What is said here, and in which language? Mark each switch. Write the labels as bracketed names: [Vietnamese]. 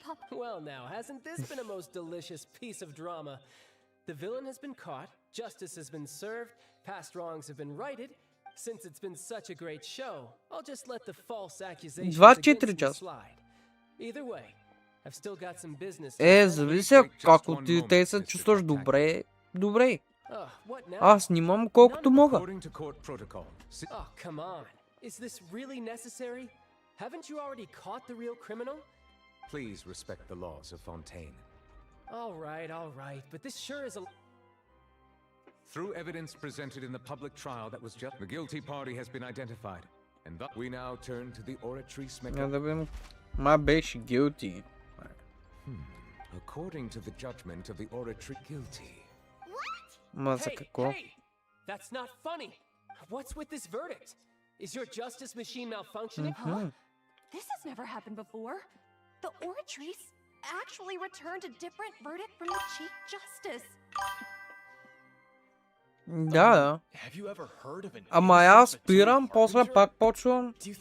[English] Well now, hasn't this been a most delicious piece of drama? The villain has been caught, justice has been served, past wrongs have been righted. Since it's been such a great show, I'll just let the false accusations against me slide. Either way, I've still got some business. [Bulgarian] Зависи, ако ти се чувстваш добре, добре. Аз снимам колкото мога. [English] Oh, come on. Is this really necessary? Haven't you already caught the real criminal? Please respect the laws of Fontaine. All right, but this sure is a... Through evidence presented in the public trial that was just... The guilty party has been identified, and thus we now turn to the oratrice mécanique. [Bulgarian] Ма беше guilty. [English] According to the judgment of the oratory, guilty. [Bulgarian] Ма за какво? [English] Hey, that's not funny. What's with this verdict? Is your justice machine malfunctioning? Huh? This has never happened before. The oratrice actually returned a different verdict from the Chief Justice. [Bulgarian] Да. [English] Have you ever heard of an... [Bulgarian] Ама аз спирам, после пак почвам.